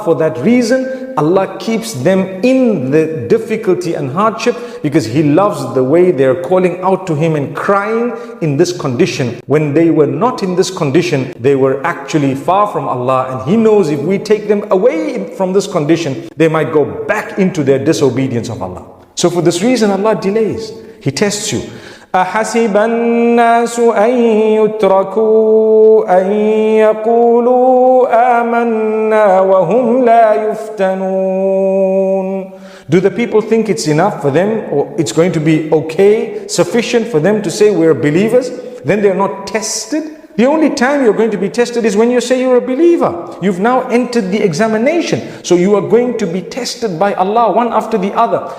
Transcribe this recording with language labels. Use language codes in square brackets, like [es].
[en] For that reason, Allah keeps them in the difficulty and hardship, because He loves the way they are calling out to Him and crying in this condition. When they were not in this condition, they were actually far from Allah, and He knows if we take them away from this condition, they might go back into their disobedience of Allah. So for this reason, Allah delays. He tests you. [ar] أحسب الناس أن يتركوا أن يقولوا آمنا وهم لا يفتنون. [en] Do the people think it's enough for them, or it's going to be okay, sufficient for them to say we're believers? Then they're not tested. The only time you're going to be tested is when you say you're a believer. You've now entered the examination. So you are going to be tested by Allah one after the other.